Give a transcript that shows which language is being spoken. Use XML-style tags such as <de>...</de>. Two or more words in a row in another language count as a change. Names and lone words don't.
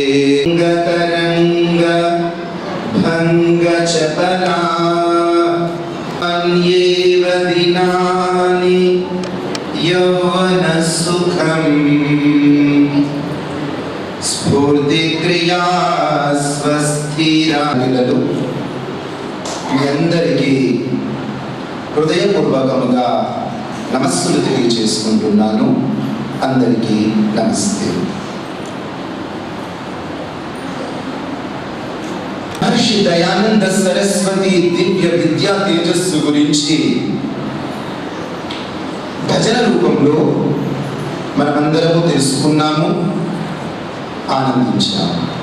<sa>तरंग भंग चपला अन्येव दिनानि यौवन सुखं स्फूर्ति क्रिया स्वस्थिरा.</sa> <te>మీ అందరికీ హృదయపూర్వకముగా నమస్సులు తెలియచేసుకుంటున్నాను. అందరికీ నమస్తే. మహర్షి దయానంద సరస్వతి దివ్య విద్యా తేజస్సు గురించి భజన రూపంలో మనమందరము తెలుసుకున్నాము, ఆనందించాము.</te>